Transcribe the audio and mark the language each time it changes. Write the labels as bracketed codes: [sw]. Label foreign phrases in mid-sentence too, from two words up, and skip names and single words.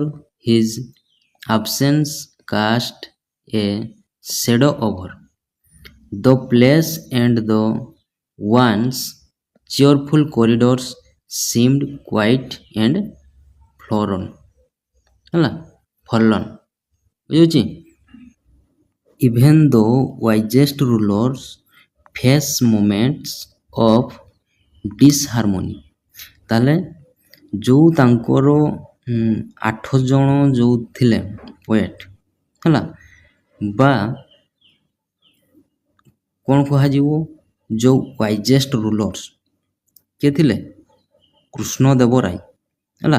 [en] His absence cast a shadow over the place, and the once cheerful corridors seemed quiet and forlorn ହେଲା, forlorn। [or] ବୁଝୁଛି? [en] Even the wisest rulers face moments of disharmony। [or] ତାହେଲେ ଯେଉଁ ତାଙ୍କର 8 ଜଣ ଯେଉଁ ଥିଲେ ପୋଏଟ୍ ହେଲା, ବା କ'ଣ କୁହାଯିବ? ଯେଉଁ [en] wisest rulers [or] କିଏ ଥିଲେ? କୃଷ୍ଣଦେବରାୟ ହେଲା।